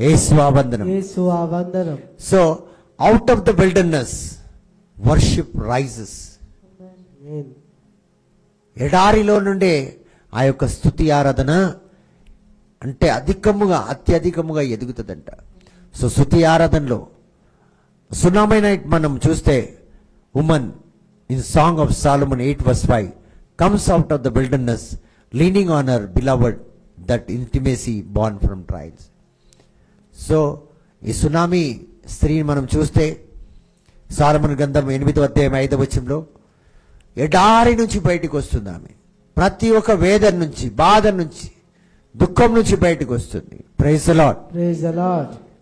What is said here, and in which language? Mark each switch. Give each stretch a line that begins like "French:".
Telugu: యేసువా వందనం. యేసువా వందనం.
English: So out of the wilderness worship rises. ఆమేన్.
Telugu: ఎడారిలో నుండే ఆ యొక్క స్తుతి ఆరాధన అంటే అత్యధికముగా ఎదుగుతుందంట. సో స్తుతి ఆరాధనలో సునామీ నైట్ మనం చూస్తే
English: Woman in song of Solomon 8:5 comes out of the wilderness leaning on her beloved, that intimacy born from trials.
Telugu: So ఈ సునామీ స్త్రీని మనం చూస్తే సాలమన్ గ్రంథం 8వ అధ్యాయం 5వ వచనంలో ఎడారి నుంచి బయటకు వస్తుంది ఆమె. ప్రతి ఒక్క వేదన నుంచి, బాధ నుంచి, దుఃఖం నుంచి బయటకు వస్తుంది.
English: Praise the Lord. Praise the Lord.